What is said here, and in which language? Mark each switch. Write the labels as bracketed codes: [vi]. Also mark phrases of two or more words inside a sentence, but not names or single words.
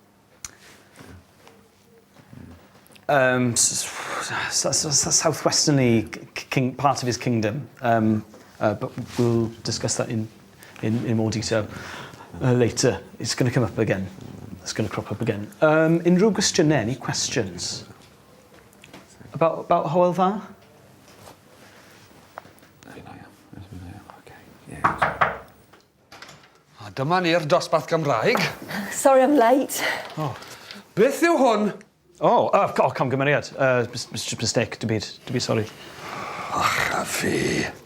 [en] Southwesterly part of his kingdom, but we'll discuss that in more detail later. It's going to come up again. It's going to crop up again. [cy] Unrhyw gwestiynau, [en] any questions about Hywel Dda? [cy] Dyma ni'r dosbarth Cymraeg. [en] Sorry I'm late. Oh. [cy] Beth yw hwn? Oh, camgymeriad. [en] Just mistake, to be sorry. [cy] Fi.